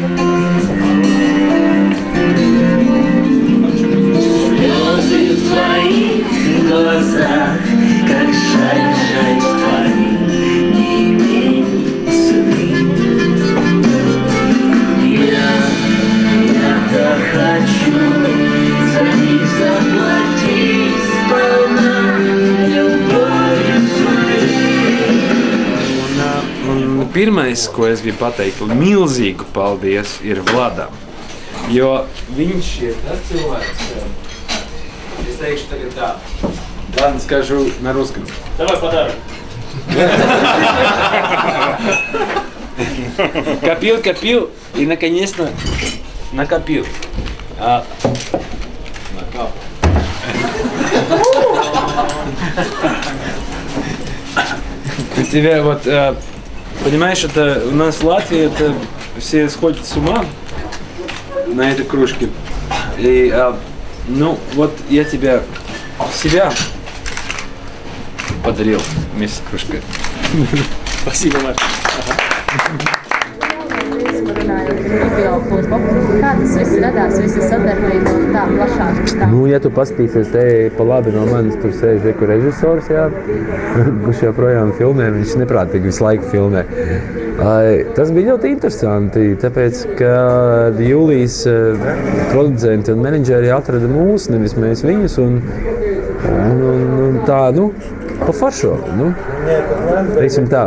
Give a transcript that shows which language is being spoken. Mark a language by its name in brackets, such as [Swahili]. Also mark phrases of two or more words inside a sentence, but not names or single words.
[Russian] Слезы в твоих глазах, как жаль, жаль твоих не имеет цены. Я-то хочу за них заплатить сполна любовью своей. [Latvian] Un pirmais, ko es gribu pateikt, milzīgu paldies ir Vladam. Jo viņš ir tas cilvēks, es teikšu tagad tā. [Russian] Ладно, скажу на русском. Давай подарок. Копил и наконец-то накопил. У тебя вот, понимаешь, это у нас в Латвии это все сходят с ума на этой кружке. И, ну, вот я тебя себя подарил вместе с кружкой. Спасибо, Марк. [Latvian] Kā tas viss radās, visa sadarbība un tā plašāk? Nu, ja tu paskatīsies te pa labi no manis, tur sēž reku režisors, jā, kurš joprojām filmē, viņš neprātīgi visu laiku filmē. Tas bija ļoti interesanti, tāpēc, ka Jūlijas producenti un menedžeri atrada mūs, nevis mēs viņus, un tā, nu, pa foršo, nu, teiksim tā.